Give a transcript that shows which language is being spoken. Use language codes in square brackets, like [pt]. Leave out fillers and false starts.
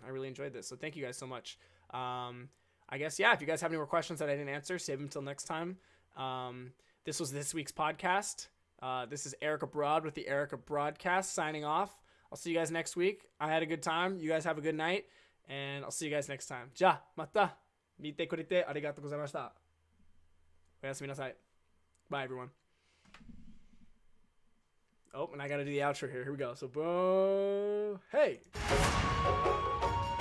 [en] I really enjoyed this. So thank you guys so much. I guess, yeah, if you guys have any more questions that I didn't answer, save them until next time. This was this week's podcast. This is Eric Abroad with the Eric Broadcast signing off. I'll see you guys next week. I had a good time. You guys have a good night. And I'll see you guys next time. [ja] じゃあ、また見てくれてありがとうございました。おやすみなさい. [en] Bye, everyone. Oh, and I got to do the outro here. Here we go. So, boom. Hey.